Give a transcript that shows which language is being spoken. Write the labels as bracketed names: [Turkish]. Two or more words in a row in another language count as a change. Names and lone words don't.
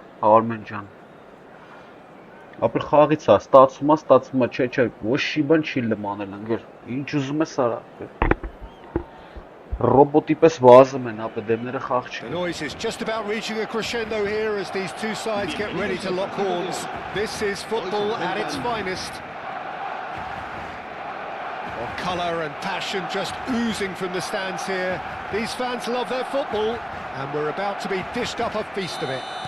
[Armenian] Արմեն ջան։ Ապր խաղից է, ստացում է, չէ, ոչ շի բան չի լմանել ընգեր, ինչ ուզում ես արա։ Ռոբոտի պես վազում են, ապը դեմները խաղ չի։ [English] The noise is just about reaching a crescendo here as these two sides get ready to lock horns. This is football at its finest. Well, colour and passion just oozing from the stands here. These fans love their football, and we're about to be dished up a feast of it.